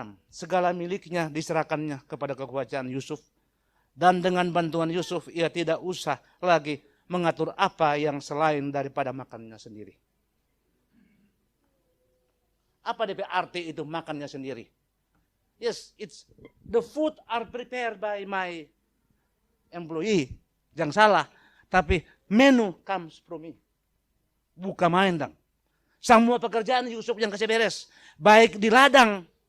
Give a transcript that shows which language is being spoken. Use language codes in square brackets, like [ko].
[id] Segala miliknya diserahkannya kepada kekuasaan Yusuf. Dan dengan bantuan Yusuf ia tidak usah lagi mengatur apa yang selain daripada makannya sendiri. Apa DP arti itu makannya sendiri? [en] Yes, it's the food are prepared by my employee. [id] Jangan salah, tapi [en] menu comes from me. [id] Bukan main dong. Semua pekerjaan Yusuf yang kasih beres, baik di ladang.